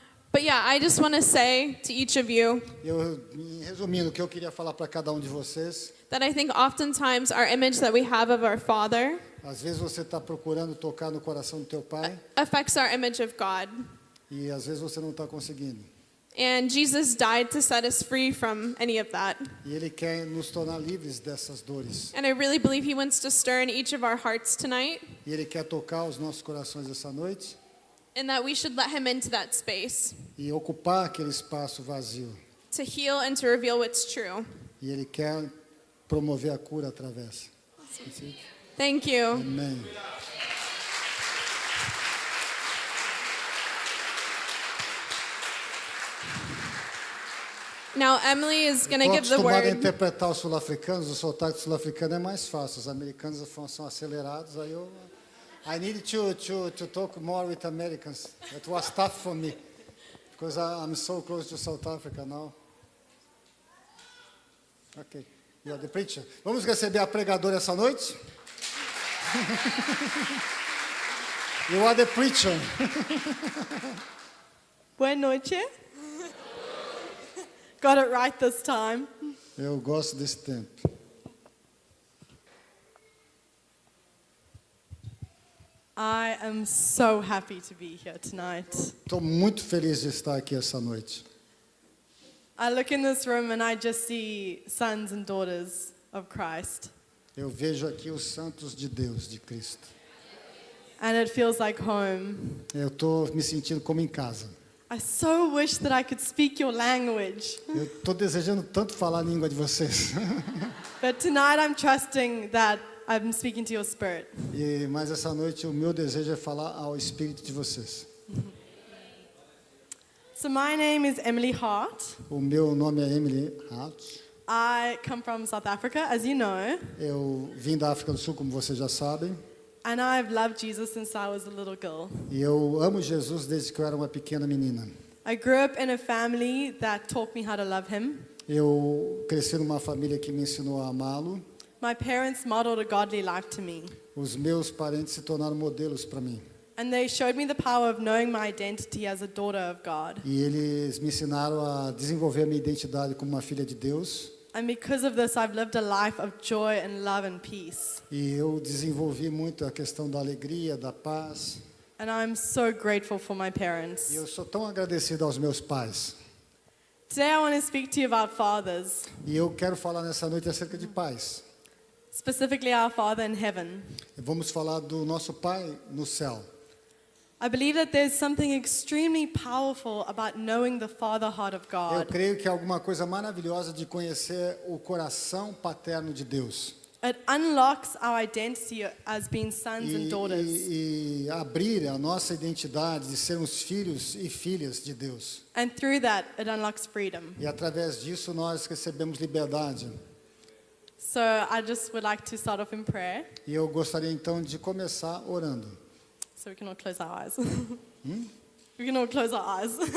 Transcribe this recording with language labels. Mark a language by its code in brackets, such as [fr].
[en] But yeah, I just want to say to each of you [pt] Resumindo, o que eu queria falar para cada um de vocês, [en] that I think oftentimes our image that we have of our Father [pt] às vezes você está procurando tocar no coração do teu pai, [en] affects our image of God. [pt] e às vezes você não está conseguindo. [en] And Jesus died to set us free from any of that. [pt] E ele quer nos tornar livres dessas dores. [en] And I really believe he wants to stir in each of our hearts tonight, [pt] E ele quer tocar os nossos corações essa noite [en] and that we should let him into that space [pt] e ocupar aquele espaço vazio. [en] to heal and to reveal what's true. [pt] E ele quer promover a cura através. [en] Thank you. [pt] Amém. [en] Now Emily is going to [pt] Estou [en] give the [pt] acostumado a [en] word. [pt] interpretar os sul-africanos, o sotaque sul-africano é mais fácil. Os americanos são acelerados, aí eu... [en] I need to talk more with Americans. It was tough for me, because I'm so close to South Africa now. Ok, you are the preacher. [pt] Vamos receber a pregadora essa noite? [en] You are the preacher. [pt] Boa noite. [en] Got it right this time. [pt] Eu gosto desse tempo. [en] I am so happy to be here tonight. [pt] Estou muito feliz de estar aqui essa noite. [en] I look in this room and I just see sons and daughters of Christ. [pt] Eu vejo aqui os santos de Deus, de Cristo. [en] And it feels like home. [pt] Eu estou me sentindo como em casa. [en] I so wish that I could speak your language. [pt] Eu estou desejando tanto falar a língua de vocês. [en] But tonight I'm trusting that I'm speaking to your spirit. [pt] Mas essa noite o meu desejo é falar ao espírito de vocês. [en] So my name is Emily Hart. [pt] O meu nome é Emily Hart. [en] I come from South Africa, as you know. [pt] Eu vim da África do Sul, como vocês já sabem. [en] And I've loved Jesus since I was a little girl. [pt] E eu amo Jesus desde que eu era uma pequena menina. [en] I grew up in a family that taught me how to love him. [pt] Eu cresci numa família que me ensinou a amá-lo. [en] My parents modeled a godly life to me. [pt] Os meus parentes se tornaram modelos para mim. [en] And they showed me the power of knowing my identity as a daughter of God. [pt] E eles me ensinaram a desenvolver a minha identidade como uma filha de Deus. [en] And because of this, I've lived a life of joy and love and peace. [pt] E eu desenvolvi muito a questão da alegria, da paz. [en] And I'm so grateful for my parents. [pt] E eu sou tão agradecido aos meus pais. [en] Today I want to speak to you about fathers, [pt] E eu quero falar nessa noite acerca de pais. [en] specifically our Father in heaven. [pt] Vamos falar do nosso Pai no céu. [en] I believe that there's something extremely powerful about knowing the father heart of [pt] Eu [en] God. [pt] creio que é alguma coisa maravilhosa de conhecer o coração paterno de Deus. [en] It unlocks our identity as being sons and daughters. [pt] E abrir a nossa identidade de sermos filhos e filhas de Deus. [en] And through that, it unlocks freedom. [pt] E através disso nós recebemos liberdade. [en] So I just would like to start off in prayer, [pt] E eu gostaria então de começar orando. [en] so we can all close our eyes. We can all close our eyes.